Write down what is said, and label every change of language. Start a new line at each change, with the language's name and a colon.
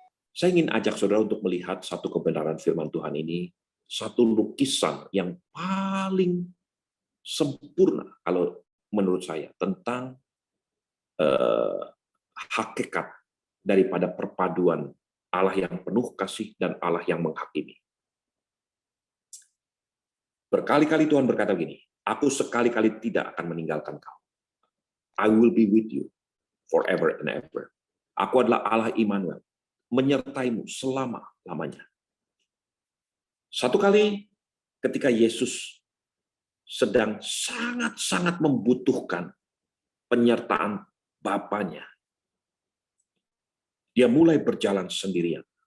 Indonesian: Saya ingin ajak saudara untuk melihat satu kebenaran firman Tuhan ini, satu lukisan yang paling sempurna kalau menurut saya tentang hakikat daripada perpaduan Allah yang penuh kasih dan Allah yang menghakimi. Berkali-kali Tuhan berkata gini, aku sekali-kali tidak akan meninggalkan kau.
English: I will be with you forever and ever.
Indonesian: Aku adalah Allah Immanuel, menyertaimu selama-lamanya. Satu kali ketika Yesus sedang sangat-sangat membutuhkan penyertaan Bapanya, dia mulai berjalan sendirian.